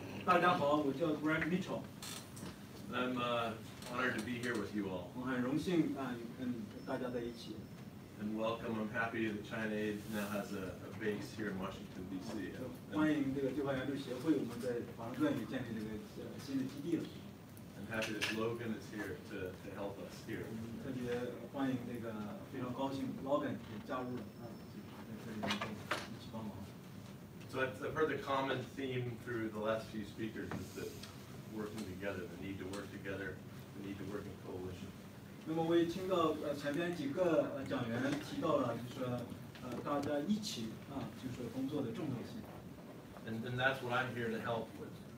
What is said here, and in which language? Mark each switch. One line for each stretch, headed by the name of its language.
Chinese: 大家好，我叫 Greg Mitchell，
English: I'm honored to be here with you all
Chinese: 我很荣幸跟大家在一起。
English: and welcome. I'm happy that China Aid now has a base here in Washington, D.C.
Chinese: 欢迎这个对华援助协会，我们在华盛顿也建立这个新的基地了。
English: I'm happy that Logan is here to help us here.
Chinese: 特别欢迎这个，非常高兴 Logan 也加入了在这里能够一起帮忙。
English: So I've heard the common theme through the last few speakers is that working together, the need to work together, the need to work in coalition.
Chinese: 那么我也听到前边几个讲员提到了，就是说大家一起就是工作的重要性。
English: And that's what I'm here to help with.